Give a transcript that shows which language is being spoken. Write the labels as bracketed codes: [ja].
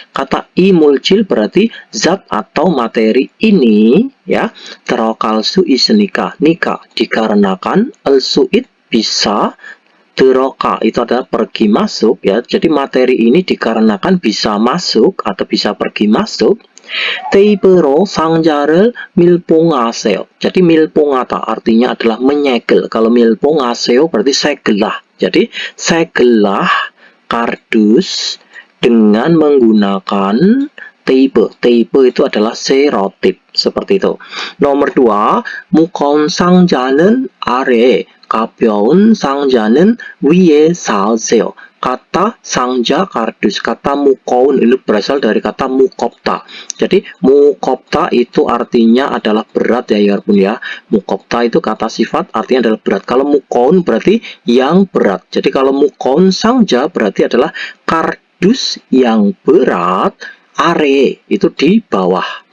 [id] Kata imulcil berarti zat atau materi ini, ya. Terokalsu isenika, nika dikarenakan, elsuit bisa, teroka itu adalah pergi masuk, ya. Jadi materi ini dikarenakan bisa masuk atau bisa pergi masuk. [ko] 테이프로 상자를 밀봉하세요. [id] Jadi 밀봉하다 artinya adalah menyegel. Kalau 밀봉하세요 berarti segellah. Jadi segellah kardus dengan menggunakan teipe. Teipe itu adalah serotip. Seperti itu. [ko] Nomor 2, 무거운 상자는 아래에, 가벼운 상자는 위에 쌓으세요. [id] Kata sangja kardus, kata mukoun ini berasal dari kata mukopta. Jadi mukopta itu artinya adalah berat, ya, Yarbun, ya. Mukopta itu kata sifat artinya adalah berat. Kalau mukoun berarti yang berat. Jadi kalau mukoun sangja berarti adalah kardus yang berat, are itu di bawah.